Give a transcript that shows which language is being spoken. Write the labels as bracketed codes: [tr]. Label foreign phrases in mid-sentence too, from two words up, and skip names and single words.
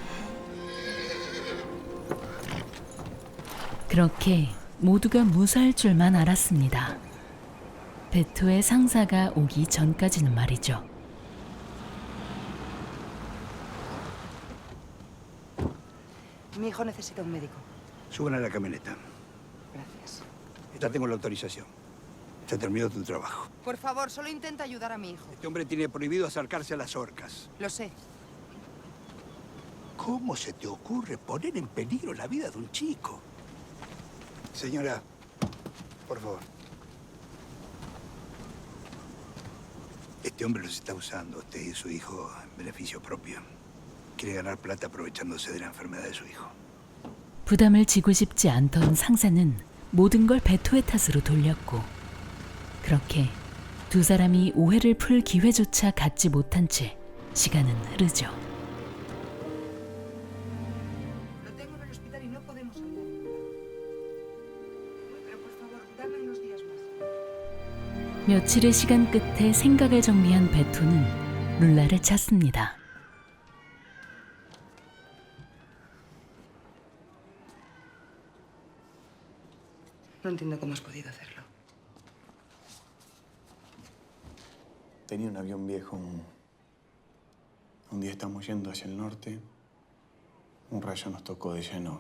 [ko] 그렇게 모두가 무사할 줄만 알았습니다. 베토의 상사가 오기 전까지는 말이죠. [es] Mi hijo necesita un médico. Suban a la camioneta. Gracias. Ya tengo la autorización. Se terminó tu trabajo. Por favor, solo intenta ayudar a mi hijo. Este hombre tiene prohibido acercarse a las orcas. Lo sé. ¿Cómo se te ocurre poner en peligro la vida de un chico? Señora, por favor. Este hombre los está usando, usted y su hijo, en beneficio propio. Quiere ganar plata aprovechándose de la enfermedad de su hijo. [ko] 부담을 지고 싶지 않던 상사는 모든 걸 베토의 탓으로 돌렸고 그렇게 두 사람이 오해를 풀 기회조차 갖지 못한 채 시간은 흐르죠. [es] Lo tengo en el hospital y no podemos hablar. Pero por favor, dame unos días más. [ko] 며칠의 시간 끝에 생각을 정리한 베토는 룰라를 찾습니다. [es] No entiendo cómo has podido hacerlo. Tenía un avión viejo. Un día estamos yendo hacia el norte. Un rayo nos tocó de lleno.